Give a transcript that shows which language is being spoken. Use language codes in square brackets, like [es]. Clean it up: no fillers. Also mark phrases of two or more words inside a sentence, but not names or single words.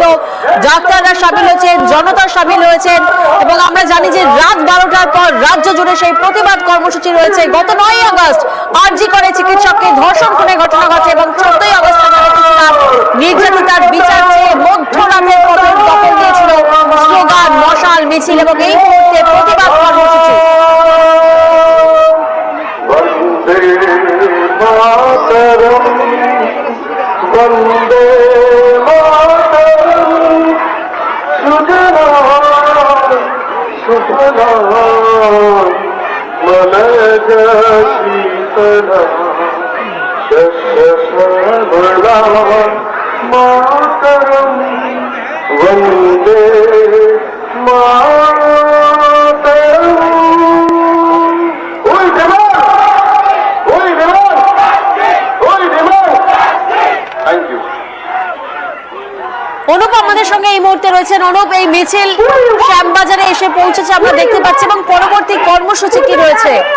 [bn] ডাক্তাররা সামিল হয়েছেন, জনতা সামিল হয়েছেন, এবং আমরা জানি যে রাত 12টার পর রাজ্য জুড়ে সেই প্রতিবাদ কর্মসূচি রয়েছে। গত 9ই আগস্ট আরজিকরে চিকিৎসককে ধর্ষণ করে ঘটনা ঘটে এবং 14ই আগস্ট নির্যাতিতার বিচার চেয়ে মধ্যরাতের পথের দখল দিয়েছিল স্লোগান, মশাল, মিছিল এবং এই মুহূর্তে প্রতিবাদ কর্মসূচি। [sa] वंदे मातरम सुजला सुफला मलयज शीतला शस्य श्यामला मातरम वंदे [bn] অনুপ আমাদের সঙ্গে এই মুহূর্তে রয়েছেন। অনুপ, এই মিছিল শ্যামবাজারে এসে পৌঁছেছে আমরা দেখতে পাচ্ছি, এবং পরবর্তী কর্মসূচি কি রয়েছে?